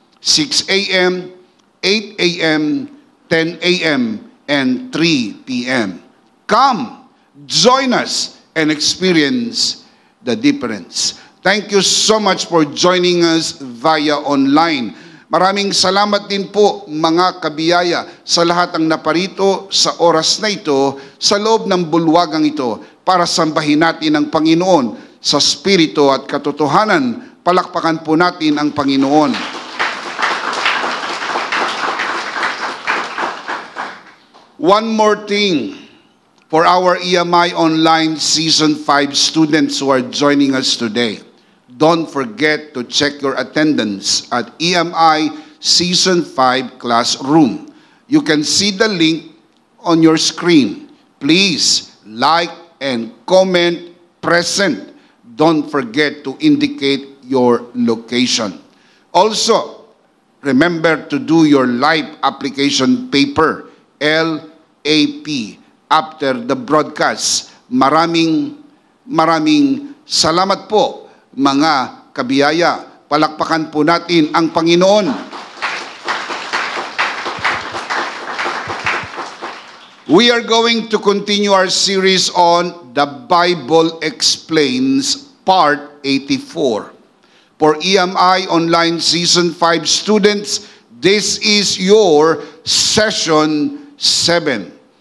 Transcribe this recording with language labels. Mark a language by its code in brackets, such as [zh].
[en] 6 a.m., 8 a.m., 10 a.m., and 3 p.m. Come, join us, and experience the difference. Thank you so much for joining us via online. [tl] Maraming salamat din po, mga kabiyaya, sa lahat ng naparito sa oras na ito, sa loob ng bulwagang ito, para sambahin natin ang Panginoon sa spirito at katotohanan. Palakpakan po natin ang Panginoon. [en] One more thing for our EMI Online Season 5 students who are joining us today. Don't forget to check your attendance at EMI Season 5 classroom. You can see the link on your screen. Please like and comment present. Don't forget to indicate your location. Also, remember to do your live application paper, LAP, after the broadcast. [tl] Maraming salamat po, mga kabiyaya. Palakpakan po natin ang Panginoon. [en] We are going to continue our series on The Bible Explains, Part 84. For EMI Online Season 5 students, this is your session 7.